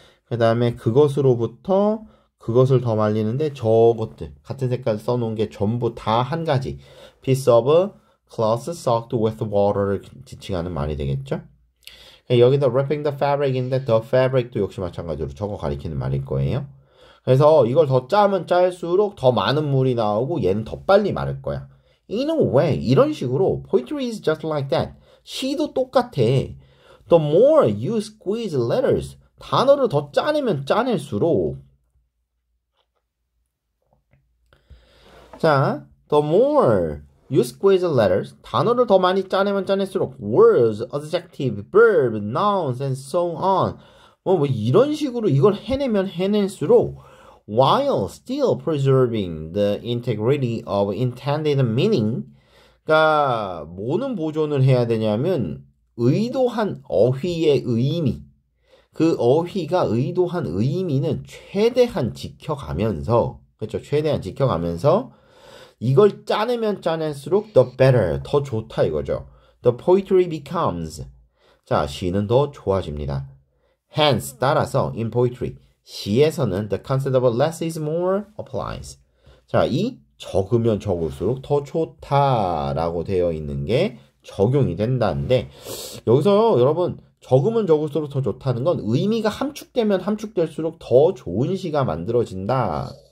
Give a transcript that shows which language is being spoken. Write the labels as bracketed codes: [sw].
[ko] 그 다음에 그것으로부터 그것을 더 말리는데 저것들 같은 색깔 써놓은 게 전부 다 한 가지 [en] piece of cloth soaked with water [ko] 를 지칭하는 말이 되겠죠. 여기다 [en] wrapping the fabric [ko] 인데 the fabric도 역시 마찬가지로 저거 가리키는 말일 거예요. 그래서 이걸 더 짜면 짤수록 더 많은 물이 나오고 얘는 더 빨리 마를 거야. [en] In a way, [ko] 이런 식으로 [en] poetry is just like that. [ko] 시도 똑같아. [en] The more you squeeze letters, [ko] 단어를 더 짜내면 짜낼수록 [en] 자, the more you squeeze letters, [ko] 단어를 더 많이 짜내면 짜낼수록 [en] words, adjective, verb, nouns, and so on [ko] 뭐 이런 식으로 이걸 해내면 해낼수록 [en] while still preserving the integrity of intended meaning [ko] 그러니까 뭐는 보존을 해야 되냐면 의도한 어휘의 의미 그 어휘가 의도한 의미는 최대한 지켜가면서 그렇죠? 최대한 지켜가면서 이걸 짜내면 짜낼수록 [en] the better, [ko] 더 좋다 이거죠. [en] The poetry becomes [ko] 자, 시는 더 좋아집니다. [en] Hence, [ko] 따라서 [en] in poetry, [ko] 시에서는 [en] the concept of less is more applies. [ko] 자, 이 적으면 적을수록 더 좋다라고 되어 있는 게 적용이 된다는데 여기서 여러분 적으면 적을수록 더 좋다는 건 의미가 함축되면 함축될수록 더 좋은 시가 만들어진다.